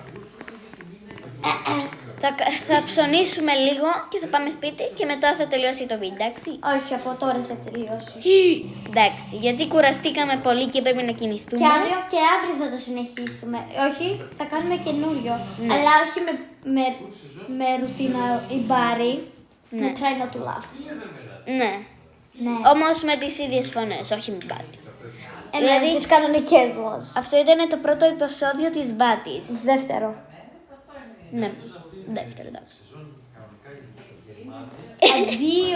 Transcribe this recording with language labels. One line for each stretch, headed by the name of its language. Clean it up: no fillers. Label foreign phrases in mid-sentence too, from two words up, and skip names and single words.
Greek: θα ψωνίσουμε λίγο και θα πάμε σπίτι και μετά θα τελειώσει το βίντεο, εντάξει. Όχι, από τώρα θα τελειώσει. Εντάξει, γιατί κουραστήκαμε πολύ και πρέπει να Και κινηθούμε. αύριο θα το συνεχίσουμε. Όχι, θα κάνουμε καινούριο. Ναι. Αλλά όχι με ρουτίνα η Μπάρι. Ναι. Με
English: try not to laugh.
Greek: Ναι. Ναι. Όμως με τις ίδιες φωνές, όχι με μπάτι. Δηλαδή τις κανονικές μας. Αυτό ήταν το πρώτο επεισόδιο της Μπάτης. Δεύτερο. Ναι, δεύτερο, εντάξει. Αντίο. Γεια.